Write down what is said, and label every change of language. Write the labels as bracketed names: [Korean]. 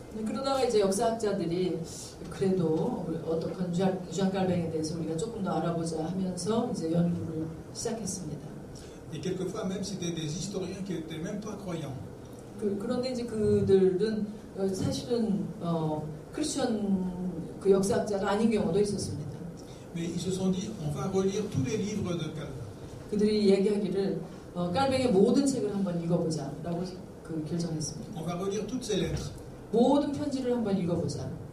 [Korean] 그러다가 이제 역사학자들이 그래도 어떤 주안 깔뱅에 대해서 우리가 조금 더 알아보자 하면서 이제 연구를 시작했습니다. [French] Et quelquefois même c'était des historiens qui n'étaient même pas croyants. [Korean] 그런데 이제 그들은 사실은 크리스천 역사학자가 아닌 경우도 있었습니다. [French] Mais ils se sont dit on va relire tous les livres de Calvin. [Korean] 그들이 얘기하기를 깔뱅의 모든 책을 한번 읽어보자라고 결정했습니다. [French] On va relire toutes ces lettres. [Korean] 모든 편지를 한번 읽어보자.